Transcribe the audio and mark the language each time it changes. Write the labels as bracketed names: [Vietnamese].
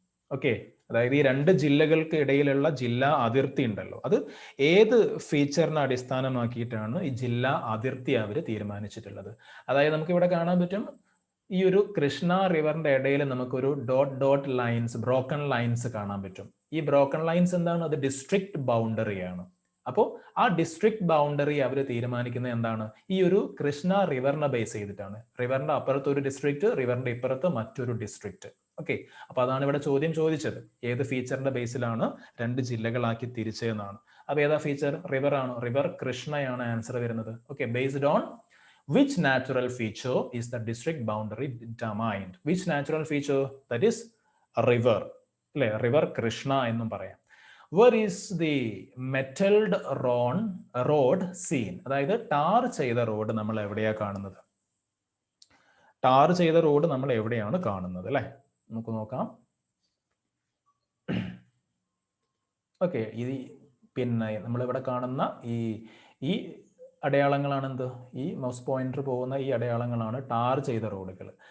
[Malayalam] Okay, അതായത് ഈ രണ്ട് ജില്ലകൾക്ക് ഇടയിലുള്ള ജില്ലാ അതിർത്തി ഉണ്ടല്ലോ, അത് ഏത് ഫീച്ചറിനെ അടിസ്ഥാനമാക്കിയിട്ടാണ് ഈ ജില്ലാ അതിർത്തി അവർ തീരുമാനിച്ചിട്ടുള്ളത്. അതായത് നമുക്ക് ഇവിടെ കാണാൻ പറ്റും, ഈ ഒരു കൃഷ്ണ റിവറിന്റെ ഇടയിൽ നമുക്കൊരു ഡോട്ട് ലൈൻസ്, ബ്രോക്കൺ ലൈൻസ് കാണാൻ പറ്റും. ഈ ബ്രോക്കൺ ലൈൻസ് എന്താണ്, അത് ഡിസ്ട്രിക്ട് ബൗണ്ടറിയാണ്. അപ്പോൾ ആ ഡിസ്ട്രിക്ട് ബൗണ്ടറി അവർ തീരുമാനിക്കുന്നത് എന്താണ്, ഈ ഒരു കൃഷ്ണ റിവറിനെ ബേസ് ചെയ്തിട്ടാണ്. റിവറിന്റെ അപ്പുറത്ത് ഒരു ഡിസ്ട്രിക്ട്, റിവറിന്റെ ഇപ്പുറത്ത് മറ്റൊരു ഡിസ്ട്രിക്ട്. ഓക്കെ, അപ്പൊ അതാണ് ഇവിടെ ചോദ്യം ചോദിച്ചത്, ഏത് ഫീച്ചറിന്റെ ബേസിലാണ് രണ്ട് ജില്ലകളാക്കി തിരിച്ചതെന്നാണ്. അപ്പൊ ഏതാ ഫീച്ചർ, റിവർ ആണ്, റിവർ കൃഷ്ണയാണ് ആൻസർ വരുന്നത്. [English] Okay, based on which natural feature is the district boundary determined? Which natural feature? That is a river, [Malayalam] അല്ലെ, റിവർ കൃഷ്ണ എന്നും പറയാം. [English] Where is the metalled road seen? [Malayalam] അതായത് ടാർ ചെയ്ത റോഡ് നമ്മൾ എവിടെയാ കാണുന്നത്, ടാർ ചെയ്ത റോഡ് നമ്മൾ എവിടെയാണ് കാണുന്നത് അല്ലെ, നമുക്ക് നോക്കാം. ഓക്കെ, ഈ പിന്നെ നമ്മളിവിടെ കാണുന്ന ഈ അടയാളങ്ങളാണ് എന്ത്, ഈ മൗസ് പോയിന്റർ പോകുന്ന ഈ അടയാളങ്ങളാണ് ടാർ ചെയ്ത റോഡുകൾ.